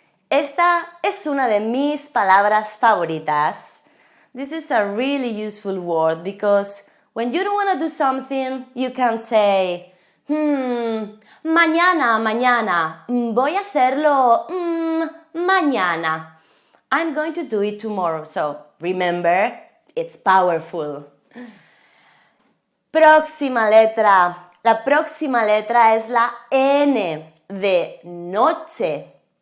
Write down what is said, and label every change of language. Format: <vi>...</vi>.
<es>Esta es una de mis palabras favoritas.</es> <en>This is a really useful word because when you don't want to do something, you can say,</en> <es>mañana, mañana. Voy a hacerlo mañana.</es> <en>I'm going to do it tomorrow. So, remember, it's powerful.</en> <es>Próxima letra. La próxima letra es la N de noche.</es>